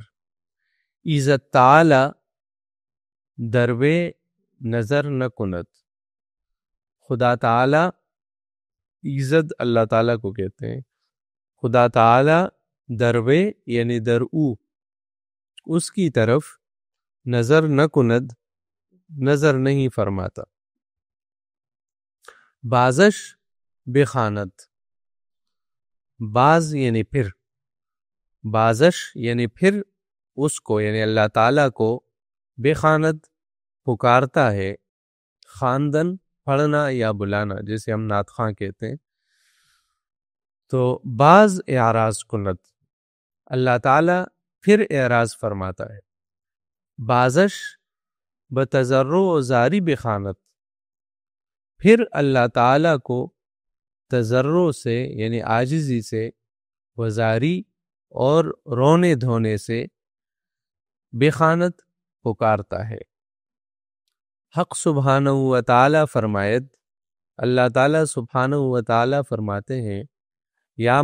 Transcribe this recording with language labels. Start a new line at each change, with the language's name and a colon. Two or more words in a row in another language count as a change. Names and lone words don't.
Persian: عزت تعالی دروے نظر نہ کند،
Urdu: خدا تعالی، عزت اللہ تعالیٰ کو کہتے ہیں،
Persian: خدا تعالی دروے
Urdu: یعنی درو اس کی طرف
Persian: نظر نہ کند،
Urdu: نظر نہیں فرماتا۔
Persian: بازش بخانت،
Urdu: باز یعنی پھر، بازش یعنی پھر اس کو یعنی اللہ تعالیٰ کو بخانت پکارتا ہے، خواندن پڑھنا یا بلانا جیسے ہم نعت خواں کہتے ہیں، تو
Persian: باز اعراض کنت،
Urdu: اللہ تعالیٰ پھر اعراض فرماتا ہے۔
Persian: بازش بتضرع و زاری بخانت،
Urdu: پھر اللہ تعالیٰ کو تضرع سے یعنی عاجزی سے، وزاری اور رونے دھونے سے بخانت پکارتا ہے۔
Persian: حق سبحانہ و تعالیٰ فرمائد،
Urdu: اللہ تعالیٰ سبحانہ و تعالیٰ فرماتے ہیں، یا